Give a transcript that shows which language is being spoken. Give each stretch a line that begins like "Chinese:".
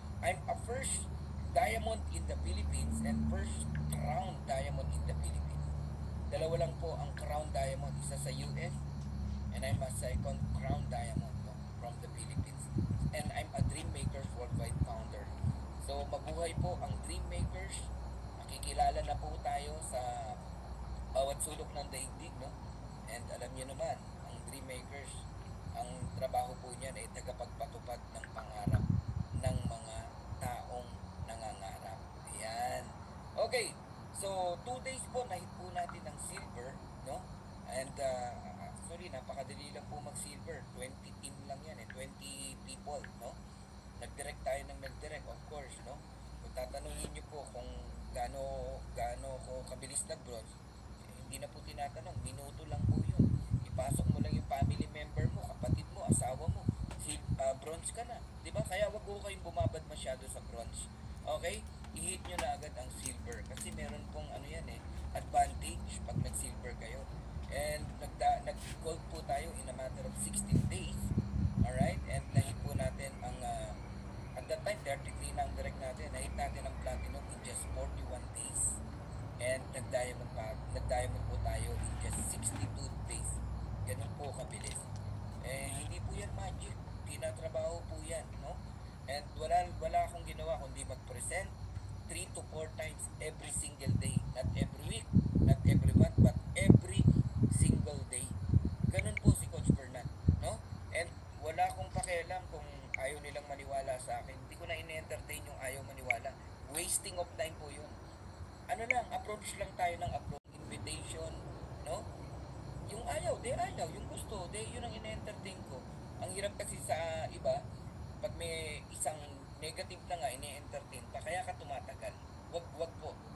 English: I'm a first diamond in the Philippines and first crown diamond in the Philippines.
Filipino: Dalawa lang po ang crown diamond, isa sa US,
English: and I'm a second crown diamond, no, from the Philippines. And I'm a Dreammakers Worldwide founder.
Filipino: So mabuhay po ang Dreammakers. Makikilala na po tayo sa bawat sulok ng daigdig, no? And alam niyo naman, ang Dreammakers, ang trabaho po niyan ay tagapagpatupad ng pangarap ng mga taong nangangarap. Ayan. Okay. So, 2 days po, nahit po natin ng silver, no? And, actually, napakadali lang po mag-silver. 20 team lang yan, 20 people, no? Nag-direct tayo ng nag-direct, of course, no? Kung tatanungin nyo po kung gaano ko kabilis nag-bronze, hindi na po tinatanong, minuto lang po yun. Ipasok mo lang yung family member mo, kapatid mo, asawa mo, bronze ka na. Diba? Kaya wag ko kayong bumabad masyado sa bronze. Okay? I-hit nyo na agad ang silver. Kasi meron pong advantage pag nag-silver kayo. And nag-gold po tayo
English: in a matter of 16 days.
Filipino: Alright? And nahit po natin ang,
English: at that time,
Filipino: 33 na ang direct natin. Nahit natin ang platinum in just 41 days. And nag-diamond po tayo in just 62 days. Ganun po kabilis. Eh, hindi po yan magic. Tinatrabaho po yan, no?
English: And
Filipino: wala akong ginawa kundi mag-present
English: 3 to 4 times every single day. Not every week, not every month, but every single day.
Filipino: Ganun po si Coach Fernand, no? And wala akong pakialam kung ayaw nilang maniwala sa akin. Hindi ko na in-entertain yung ayaw maniwala.
English: Wasting of time
Filipino: po yun. Ano lang, approach lang tayo ng approach, invitation, no? Yung ayaw, ayaw. Yung gusto, yun ang in-entertain ko. Ang hirap kasi sa iba, pag may isang negative na nga, ini-entertain pa, kaya ka tumatagal. Wag po.